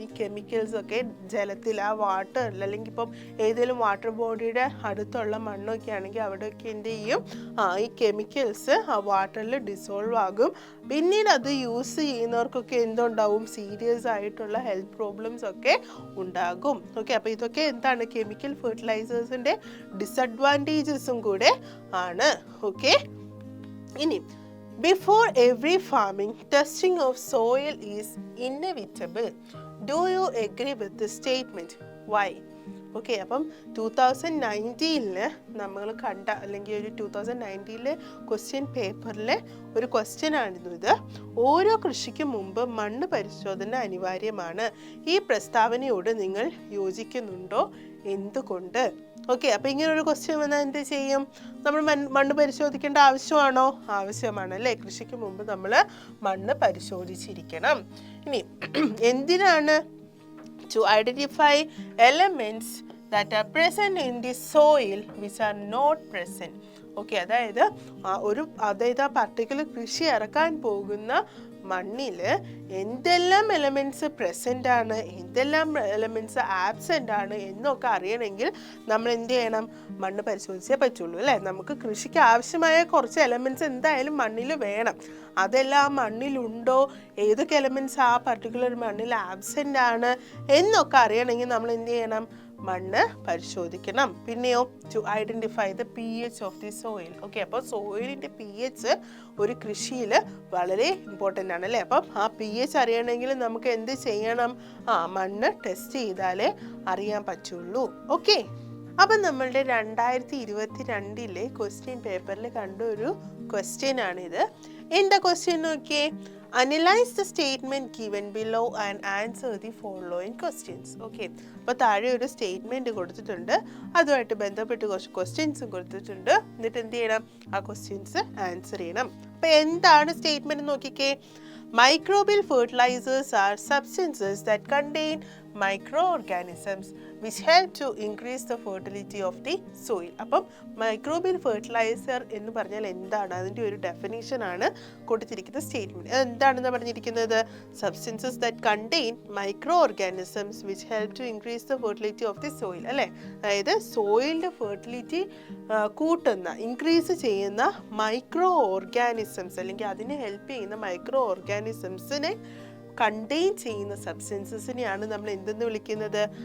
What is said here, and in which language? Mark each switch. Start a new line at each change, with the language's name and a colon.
Malayalam: ഈ കെമിക്കൽസൊക്കെ ജലത്തിൽ ആ വാട്ടറിൽ, അല്ലെങ്കിൽ ഇപ്പം ഏതെങ്കിലും വാട്ടർ ബോഡിയുടെ അടുത്തുള്ള മണ്ണൊക്കെ ആണെങ്കിൽ അവിടെയൊക്കെ എന്ത് ചെയ്യും, ഈ കെമിക്കൽസ് ആ വാട്ടറിൽ ഡിസോൾവ് ആകും. പിന്നീട് അത് യൂസ് ചെയ്യുന്നവർക്കൊക്കെ എന്തുണ്ടാവും, സീരിയസ് ആയിട്ടുള്ള ഹെൽത്ത് പ്രോബ്ലംസ് ഒക്കെ ഉണ്ടാകും. ഓക്കെ, അപ്പോൾ ഇതൊക്കെ എന്താണ്, കെമിക്കൽ ഫെർട്ടിലൈസേഴ്സിൻ്റെ ഡിസഡ്വാൻറ്റേജസും കൂടെ ആണ്. ഓക്കെ, ഇനി
English: before every farming, testing of soil is inevitable. Do you agree with this statement? Why?
Malayalam: Okay, അപ്പം 2019 നമ്മൾ കണ്ട, അല്ലെങ്കിൽ ഒരു 2019 ക്വസ്റ്റ്യൻ പേപ്പറിലെ ഒരു ക്വസ്റ്റ്യൻ ആയിരുന്നു ഇത്. ഓരോ കൃഷിക്ക് മുമ്പ് മണ്ണ് പരിശോധന അനിവാര്യമാണ്. ഈ പ്രസ്താവനയോട് നിങ്ങൾ യോജിക്കുന്നുണ്ടോ? എന്തുകൊണ്ട്? ഓക്കെ, അപ്പോൾ ഇങ്ങനൊരു ക്വസ്റ്റ്യൻ വന്നാൽ എന്ത് ചെയ്യും? നമ്മൾ മണ്ണ് പരിശോധിക്കേണ്ട ആവശ്യമാണോ? ആവശ്യമാണ് അല്ലേ? കൃഷിക്ക് മുമ്പ് നമ്മൾ മണ്ണ് പരിശോധിച്ചിരിക്കണം. ഇനി എന്തിനാണ്?
English: To identify elements that are present in the soil which are not present.
Malayalam: Okay, അതായത് ആ പർട്ടിക്കുലർ കൃഷി ഇറക്കാൻ പോകുന്ന മണ്ണിൽ എന്തെല്ലാം എലമെൻറ്റ്സ് പ്രസൻ്റ് ആണ്, എന്തെല്ലാം എലമെൻറ്റ്സ് ആബ്സെൻ്റ് ആണ് എന്നൊക്കെ അറിയണമെങ്കിൽ നമ്മൾ എന്ത് ചെയ്യണം? മണ്ണ് പരിശോധിച്ചേ പറ്റുള്ളൂ അല്ലേ? നമുക്ക് കൃഷിക്ക് ആവശ്യമായ കുറച്ച് എലമെൻറ്റ്സ് എന്തായാലും മണ്ണിൽ വേണം. അതെല്ലാം മണ്ണിലുണ്ടോ, ഏതൊക്കെ എലമെൻറ്റ്സ് ആ പർട്ടിക്കുലർ മണ്ണിൽ ആബ്സെൻ്റ് ആണ് എന്നൊക്കെ അറിയണമെങ്കിൽ നമ്മൾ എന്ത് ചെയ്യണം? മണ്ണ് പരിശോധിക്കണം. പിന്നെയോ
English: To identify the pH of the soil.
Malayalam: Okay, അപ്പോൾ സോയിലിൻ്റെ pH ഒരു കൃഷിയിൽ വളരെ ഇമ്പോർട്ടൻ്റ് ആണ് അല്ലേ? അപ്പം ആ pH അറിയണമെങ്കിൽ നമുക്ക് എന്ത് ചെയ്യണം? മണ്ണ് ടെസ്റ്റ് ചെയ്താലേ അറിയാൻ പറ്റുള്ളൂ. ഓക്കെ, അപ്പം നമ്മളുടെ 2022 ക്വസ്റ്റ്യൻ പേപ്പറിൽ കണ്ട ഒരു ക്വസ്റ്റ്യൻ ആണിത്. എന്താ ക്വസ്റ്റ്യൻ നോക്കിയേ?
English: Analyze the statement given below and answer the following questions.
Malayalam: Okay, അപ്പോൾ താഴെ ഒരു സ്റ്റേറ്റ്മെൻറ്റ് കൊടുത്തിട്ടുണ്ട്, അതുമായിട്ട് ബന്ധപ്പെട്ട് കുറച്ച് ക്വസ്റ്റ്യൻസും കൊടുത്തിട്ടുണ്ട്. എന്നിട്ട് എന്ത് ചെയ്യണം? ആ ക്വസ്റ്റ്യൻസ് ആൻസർ ചെയ്യണം. അപ്പോൾ എന്താണ് സ്റ്റേറ്റ്മെൻറ്റ് നോക്കിക്കേ.
English: Microbial fertilizers are substances that contain microorganisms which help to increase the fertility of the soil.
Malayalam: അപ്പം മൈക്രോബിയൽ ഫെർട്ടിലൈസർ എന്ന് പറഞ്ഞാൽ എന്താണ്? അതിൻ്റെ ഒരു ഡെഫിനേഷൻ ആണ് കൊടുത്തിരിക്കുന്ന സ്റ്റേറ്റ്മെൻറ്റ്. എന്താണെന്ന് പറഞ്ഞിരിക്കുന്നത്?
English: substances that contain micro organisms which help to increase the fertility of the soil
Malayalam: അല്ലേ? അതായത് സോയിലിൻ്റെ ഫെർട്ടിലിറ്റി കൂട്ടുന്ന, ഇൻക്രീസ് ചെയ്യുന്ന മൈക്രോ ഓർഗാനിസംസ്, അല്ലെങ്കിൽ അതിനെ ഹെൽപ്പ് ചെയ്യുന്ന മൈക്രോ ഓർഗാനിസംസിനെ കണ്ടെയ്ൻ ചെയ്യുന്ന സബ്സ്റ്റൻസസിനെയാണ് നമ്മൾ എന്തെന്ന് വിളിക്കുന്നത്?